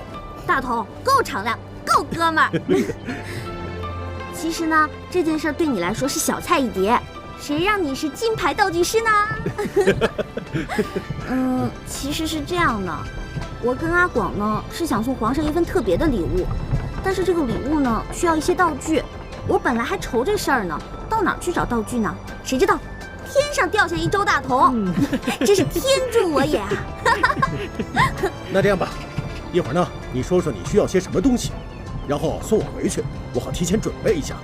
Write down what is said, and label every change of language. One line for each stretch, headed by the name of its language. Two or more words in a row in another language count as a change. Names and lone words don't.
Chinese: 大同，夠敞亮，夠哥們兒。其實呢，這件事對你來說是小菜一碟。誰讓你是金牌道具師呢？其實是這樣的，我跟阿廣呢是想送皇上一份特別的禮物，但是這個禮物呢需要一些道具，我本來還愁這事兒呢，到哪兒去找道具呢？誰知道天上掉下一周大同，真是天助我也啊！那這樣吧，一會兒呢你說說你需要些什麼東西，然後送我回去，我好提前準備一下。